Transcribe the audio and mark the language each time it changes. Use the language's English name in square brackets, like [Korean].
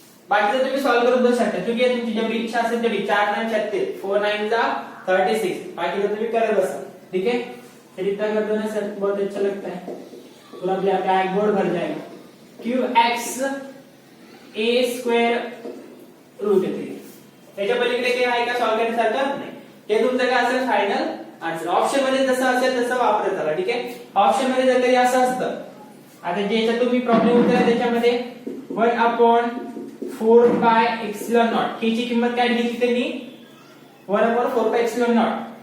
[Marathi] बाकीचं तुम्ही सॉल्व करून बघू शकता, क्योंकि तुमची जेवढी इच्छा असेल तेवढी. 4 9 36, 4 9 जा 36. बाकीचं तुम्ही करत बसा. [Hindi] ठीक है. फिर इतना कर दो ना सर, बहुत अच्छा लगता है, पूरा ब्लैक बोर्ड भर जाएगा. qx a square root 3. [Marathi] त्याच्या पलीकडे काही आहे का सॉल्व्ह करण्यासारखं नाही. हे तुमचं काय असेल फायनल आन्सर. ऑप्शन मध्ये जसं असेल तसं वापरत चला. ठीक आहे. ऑप्शन मध्ये जर कधी असं असतं, आता ज्याच्यात तुम्ही प्रॉब्लेम उत्तर त्याच्यामध्ये 1/4 पाय एप्सिलॉन नॉट ह्याची किंमत काय दिली त्यांनी 1/4 पाय एप्सिलॉन नॉट.